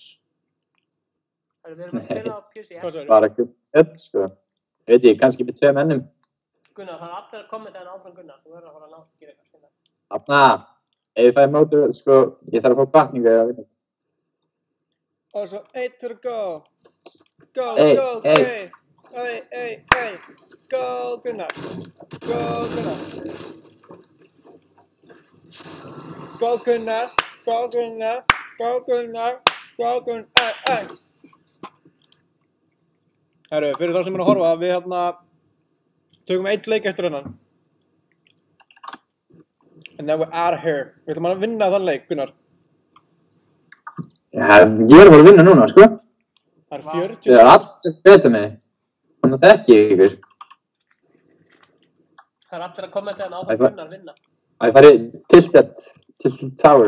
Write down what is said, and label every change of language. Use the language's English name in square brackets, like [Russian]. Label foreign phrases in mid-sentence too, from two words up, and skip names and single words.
[Icelandic] Við erum að spila á PC. Hvað sagði? Bara ekki ett, sko. Veit ég, kannski með 2 mennum. Gunnar, það er allir að kommenta hérna áfram Gunnar. Þú verður að fara að ná að gera eitthvað skilja. Þarna, ef ég fæ mótu, sko, ég þarf að fá batningu eða vinna. Og svo, [English] 1 to go. Go, Hey, go, hey. hey. Go, Gunnar. Go, Gunnar. Go, Gunnar. Go, Gunnar. Go, Gunnar. Go, Gunnar. [Icelandic] Herru, fyrir þá sem er að horfa, við hérna tökum 1 leik eftir hennan. [English] And then we're out of here. [Icelandic] Við ætlum að vinna þann leik, Gunnar. Já, ég er bara að vinna núna, sko. Það er 40. Það er allir betur með. Þannig að þekki ég ykkur. Það er allir að kommenta hérna áfram Gunnar vinna. Það færi tilted tower.